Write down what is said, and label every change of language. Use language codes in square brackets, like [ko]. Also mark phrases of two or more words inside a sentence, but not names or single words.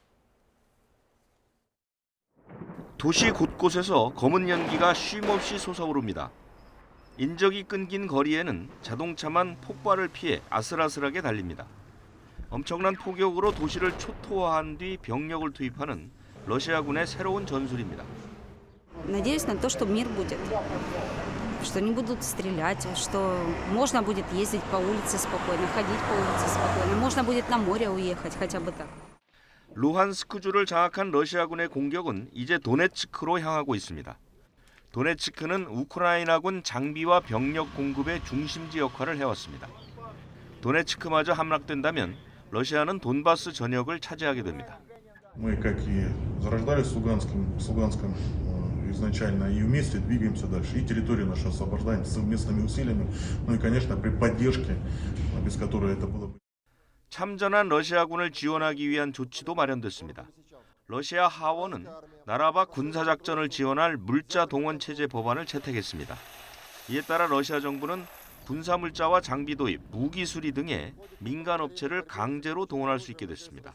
[ko] 도시 곳곳에서 검은 연기가 쉼없이 솟아오릅니다. 인적이 끊긴 거리에는 자동차만 폭발을 피해 아슬아슬하게 달립니다. 엄청난 포격으로 도시를 초토화한 뒤 병력을 투입하는 러시아군의 새로운 전술입니다. [ru] Надеюсь на то, что мир будет, что не будут стрелять, что можно будет ездить по улице спокойно, ходить по улице спокойно, можно будет на море уехать, хотя бы так. [ko] 루한스크주를 장악한 러시아군의 공격은 이제 도네츠크로 향하고 있습니다. 도네츠크는 우크라이나군 장비와 병력 공급의 중심지 역할을 해왔습니다. 도네츠크마저 함락된다면 러시아는 돈바스 전역을 차지하게 됩니다. [ru] Мы, как и зарождались с Луганском изначально, и вместе двигаемся дальше. И территорию нашу освобождаем совместными усилиями, ну и, конечно, при поддержке, без которой это было бы. [ko] 참전한 러시아군을 지원하기 위한 조치도 마련됐습니다. 러시아 하원은 나라 밖 군사작전을 지원할 물자 동원 체제 법안을 채택했습니다. 이에 따라 러시아 정부는 군사물자와 장비 도입, 무기 수리 등에 민간 업체를 강제로 동원할 수 있게 됐습니다.